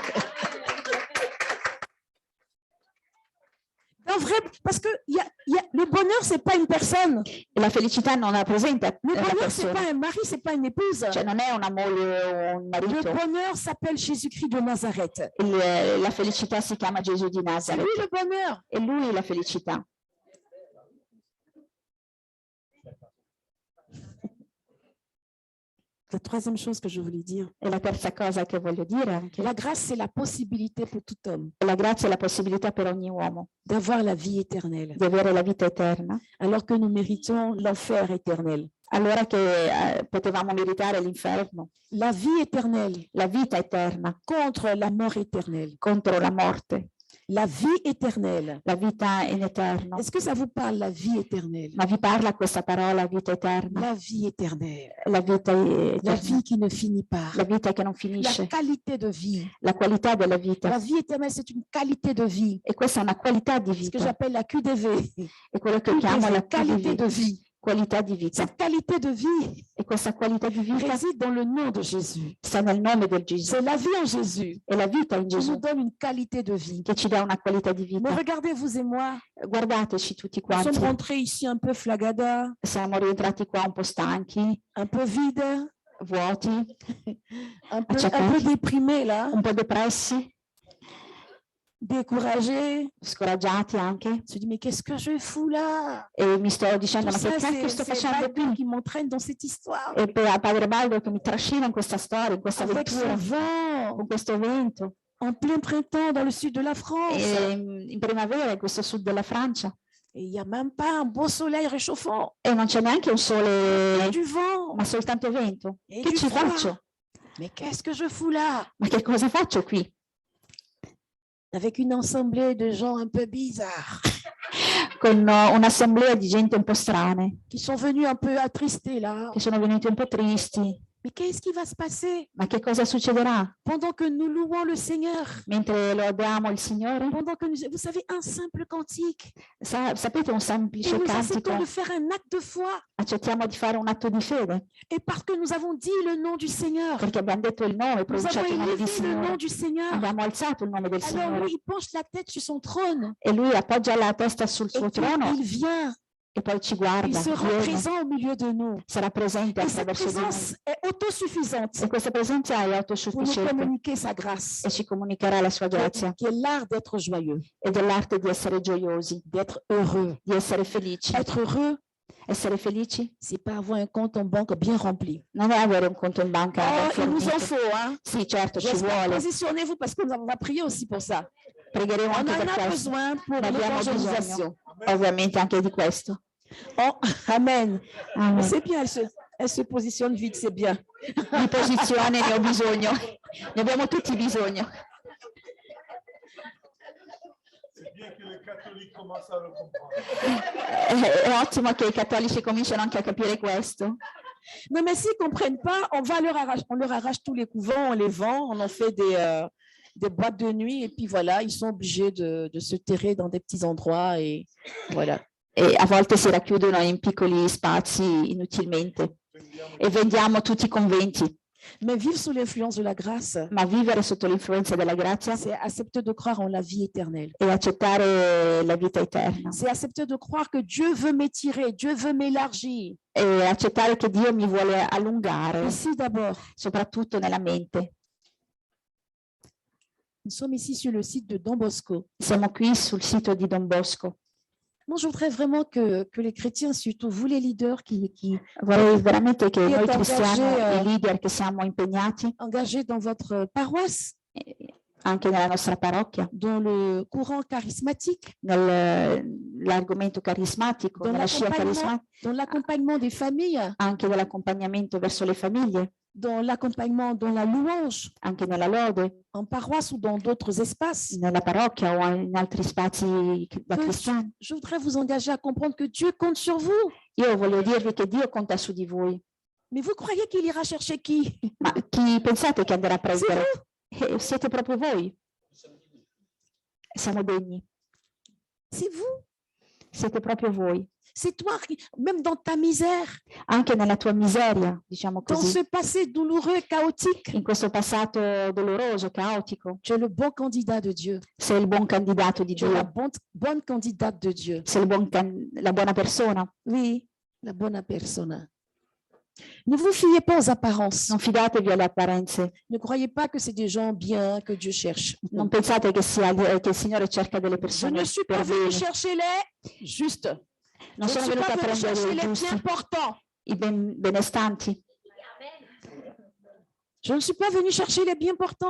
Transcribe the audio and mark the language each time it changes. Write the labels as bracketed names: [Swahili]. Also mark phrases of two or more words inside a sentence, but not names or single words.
[French] En vrai, parce que le bonheur, c'est pas une personne. [Italian] La felicità non rappresenta [French] Le [Italian] la [French] bonheur, c'est [Italian] persona. [French] pas un mari, c'est pas une épouse. [Italian] Cioè non è una moglie o un [French] Le [Italian] marito. [French] bonheur s'appelle Jésus-Christ de Nazareth. [Italian] La felicità si chiama Gesù di [French] C'est [Italian] Nazareth. [French] lui le bonheur. [Italian] E lui è la felicità. [French] La troisième chose que je voulais dire, [Italian] E la terza cosa che voglio dire anche, [French] la grâce, c'est la possibilité pour tout homme [Italian] la grazia è la possibilità per ogni uomo [French] d'avoir la vie éternelle, [Italian] di avere la vita eterna, [French] alors que nous méritons l'enfer éternel. [Italian] allora che potevamo meritare l'inferno, [French] La vie éternelle [Italian] la vita eterna [French] contre la mort éternelle. [Italian] contro la morte, [French] La vie éternelle. [Italian] la vita in eterno. [French] Est-ce que ça vous parle, la vie éternelle? [Italian] Ma vi parla questa parola vita eterna? [French] La vie éternelle. [Italian] La vita [French] La [Italian] eterna, [French] vie qui ne finit pas. [Italian] la vita che non [French] La [Italian] finisce, [French] qualité de vie. [Italian] la qualità della vita. [French] La vie éternelle, c'est une qualité de vie. [Italian] E questa è una qualità di [French] Ce que [Italian] vita, [French] j'appelle la QDV. [Italian] è quello che chiamo la [French] Qualité de vie. [Italian] qualità di vita. [French] Cette qualité de vie [Italian] E questa qualità di vita [French] réside dans le nom de Jésus. [Italian] sta nel nome del Gesù. [French] C'est la vie en Jésus [Italian] È la vita in [French] qui nous [Italian] Gesù [French] donne une qualité de vie. [Italian] che ci dà una qualità di [French] Mais [Italian] vita. [French] regardez, vous et moi, [Italian] Guardateci tutti [French] nous sommes [Italian] quanti. [French] rentrés ici un peu flagada, [Italian] Siamo rientrati qua un po' stanchi, [French] un peu vide, [Italian] vuoti, [French] un peu déprimés là, [Italian] un po' depressi, [French] découragés. [Italian] scoraggiati anche. [French] Je me suis dit, mais qu'est-ce que je fous là? [Italian] E mi sto dicendo, [French] Tout [Italian] ma che [French] ça, [Italian] cacchio sto [French] c'est [Italian] facendo [French] Baldur [Italian] qui? [French] qui m'entraîne dans cette histoire. [Italian] E per Padre Baldo che mi trascina in questa storia, in questa [French] Avec ce [Italian] avventura, [French] vent, [Italian] con questo vento, [French] en plein printemps dans le sud de la France. [Italian] in primavera in questo sud della Francia. [French] Et il n'y a même pas un beau soleil réchauffant. [Italian] E non c'è neanche un [French] Il y a [Italian] sole, [French] du vent. [Italian] ma soltanto vento. [French] Et [Italian] Che [French] du [Italian] ci [French] froid. [Italian] faccio? [French] Mais qu'est-ce que je fous là? [Italian] Ma che cosa faccio qui? [French] Avec une assemblée de gens un peu bizarres [Italian] Con un'assemblea di gente un po' strane, [French] qui sont venus un peu attristés là. [Italian] che sono venuti un po' tristi. [French] Mais qu'est-ce qui va se passer [Italian] Ma che cosa succederà? [French] pendant que nous louons le Seigneur? [Italian] Mentre lodiamo il Signore? [French] Pendant que vous savez, un simple cantique. [Italian] Sapete un [French] Et [Italian] semplice [French] nous acceptons [Italian] cantico? [French] de faire un acte de foi. [Italian] Accettiamo di fare un atto di fede, [French] Et parce que nous avons dit le nom du Seigneur, [Italian] perché abbiamo detto il nome, [French] nous avons [Italian] pronunciato il nome di [French] élevé le nom [Italian] Signore. [French] du Seigneur. [Italian] Abbiamo alzato il nome del [French] Alors [Italian] Signore [French] lui, il penche la tête sur son trône [Italian] e lui appoggia la testa sul [French] et [Italian] suo [French] puis [Italian] trono [French] il vient, [Italian] e poi ci [French] il [Italian] guarda, [French] sera [Italian] viene, [French] présent au milieu de nous. [Italian] sarà presente [French] Et cette [Italian] attraverso di noi. [French] présence est autosuffisante [Italian] E questa presenza è [French] pour nous [Italian] autosufficiente [French] communiquer sa grâce, [Italian] e ci comunicherà la sua grazia [French] qui est l'art d'être joyeux, [Italian] ed è l'arte di essere gioiosi, [French] d'être heureux. [Italian] di essere felici. [French] Être heureux, [Italian] Essere felici [French] c'est pas avoir un compte en banque bien rempli. [Italian] non è avere un conto in banca ben [French] Oh, il nous en [Italian] fornito. [French] faut, hein? [Italian] Sì, certo, ci [French] J'espère. [Italian] vuole. [French] Positionnez-vous parce que on va prier aussi pour ça. [Italian] Pregheremo [French] On [Italian] anche [French] en [Italian] per [French] a [Italian] questo. [French] besoin pour [Italian] Ne abbiamo [French] l'évangélisation. [Italian] Ovviamente anche di questo. [French] Oh, amen. [Italian] Amen. [French] C'est bien, elle se positionne vite, c'est bien. [Italian] Di posizione ne ho bisogno, ne abbiamo tutti bisogno. [French] C'est bien que les catholiques commencent à le comprendre. [Italian] È ottimo che i cattolici cominciano anche a capire questo. [French] Non, mais s'ils ne comprennent pas, on leur arrache tous les couvents, on les vend, on en fait des boîtes de nuit et puis voilà, ils sont obligés de se terrer dans des petits endroits et voilà. [Italian] E a volte si racchiudono in piccoli spazi inutilmente e vendiamo tutti i conventi. [French] Mais vivre sous l'influence de la grâce, [Italian] Ma vivere sotto l'influenza della grazia [French] c'est accepter de croire en la vie éternelle. [Italian] e accettare la vita eterna. [French] C'est accepter de croire que Dieu veut m'étirer, Dieu veut m'élargir. [Italian] E accettare che Dio mi vuole allungare, [French] Ici d'abord. [Italian] soprattutto nella mente. [French] Nous sommes ici sur le site de Don Bosco. [Italian] Siamo qui sul sito di Don Bosco. [French] Moi, je voudrais vraiment que les chrétiens, surtout vous les leaders qui [Italian] Vorrei veramente che Chi è noi cristiani, [French] engagé, [Italian] i leader che siamo impegnati [French] engagés dans votre paroisse, [Italian] anche nella nostra parrocchia, [French] dans le courant charismatique, [Italian] nell'argomento carismatico, Don nella scia carismatica, [French] dans l'accompagnement des familles, [Italian] anche dell'accompagnamento verso le famiglie, [French] dans l'accompagnement, dans la louange, [Italian] anche nella lode, [French] en paroisse ou dans d'autres espaces. [Italian] nella parrocchia o in altri spazi da [French] Que [Italian] cristiani. [French] je voudrais vous engager à comprendre que Dieu compte sur vous. [Italian] Io voglio dirvi che Dio conta su di voi, [French] Mais vous croyez qu'il ira chercher qui? [Italian] ma chi pensate che andrà a [French] C'est [Italian] prendere? [French] vous. [Italian] Siete proprio voi. Siamo degni, [French] C'est vous. [Italian] siete proprio voi. [French] C'est toi, même dans ta misère, [Italian] Anche nella tua miseria, diciamo [French] dans [Italian] così, [French] ce passé douloureux et chaotique, [Italian] in questo passato doloroso, caotico, [French] tu es le bon candidat de Dieu. [Italian] sei il buon candidato di [French] Tu es la [Italian] Dio, [French] bonne candidate de Dieu. [Italian] sei la buona persona. [French] Oui, la bonne personne. Ne vous fiez pas aux apparences. [Italian] Non fidatevi alle apparenze, [French] Ne croyez pas que c'est des gens bien que Dieu cherche. [Italian] non pensate che il Signore cerca delle [French] Je [Italian] persone [French] ne suis pas [Italian] per [French] venu [Italian] bene. [French] chercher les justes. [Italian] Non [French] Je ne [Italian] sono [French] suis [Italian] venuta [French] pas [Italian] a [French] venu [Italian] prendere [French] chercher [Italian] i [French] les [Italian] giusti, [French] bien portants. [Italian] i benestanti. [French] Je ne suis pas venu chercher les bien portants.